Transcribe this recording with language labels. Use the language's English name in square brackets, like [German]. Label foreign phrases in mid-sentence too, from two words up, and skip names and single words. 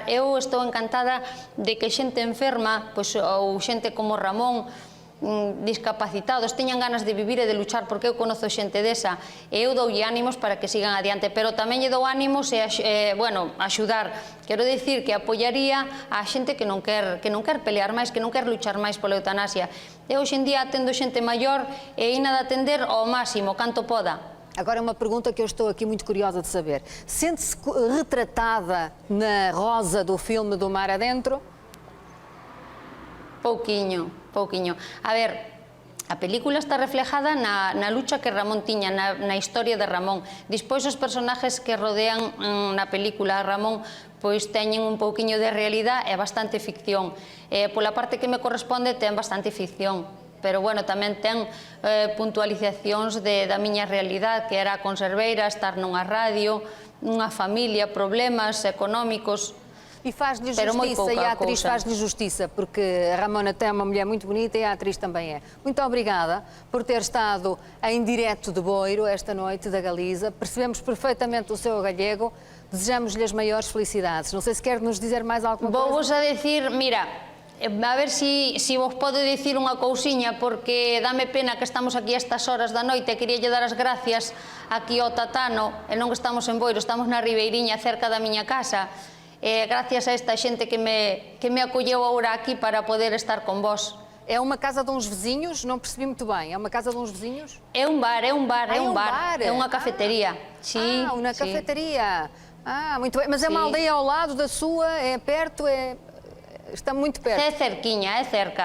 [Galician] Eu estou encantada de que xente enferma, pois, ou xente como Ramón, discapacitados, teñan ganas de vivir e de luchar, porque eu conozo xente desa e eu doulle ánimos para que sigan adiante, pero tamén lle dou ánimos e, bueno, axudar. Quero dicir que apoiaría a xente que non quer pelear máis, que non quer luchar máis pola eutanasia. Eu hoxe en día atendo xente maior e ina de atender ao máximo, canto poda. [Portuguese] Agora uma pergunta que eu estou aqui muito curiosa de saber. Sente-se retratada na Rosa do filme Do Mar Adentro? [Galician] Pouquiño. A ver, a película está reflejada na lucha que Ramón tiña, na historia de Ramón. Despois os personaxes que rodean na película a Ramón pois teñen un pouquiño de realidade e bastante ficción. Pola parte que me corresponde ten bastante ficción, pero bueno, tamén ten puntualizacións da miña realidade, que era a conserveira, estar nunha radio, unha familia, problemas económicos. [Portuguese] E faz-lhe justiça, e a atriz faz-lhe justiça, porque a Ramona tem uma mulher muito bonita e a atriz também é. Muito obrigada por ter estado em direto de Boiro esta noite da Galiza. Percebemos perfeitamente o seu galego. Desejamos-lhe as maiores felicidades. Não sei se quer nos dizer mais alguma coisa. [Galician] Vou-vos a decir, mira, a ver se vos podo dicir unha cousiña, porque dame pena que estamos aquí a estas horas da noite e queríalle dar as gracias aquí ao Tatano, e non que estamos en Boiro, estamos na Ribeiriña, cerca da miña casa. Gracias a esta xente que me acolleu agora aquí para poder estar con vós. [Portuguese] É uma casa de uns vizinhos? Não percebi muito bem. É uma casa de uns vizinhos? É um bar. É uma cafeteria. Sim, uma cafeteria. Muito bem. Mas é uma aldeia ao lado da sua? É perto? Está muito perto? [Galician] É cerquinha, é cerca.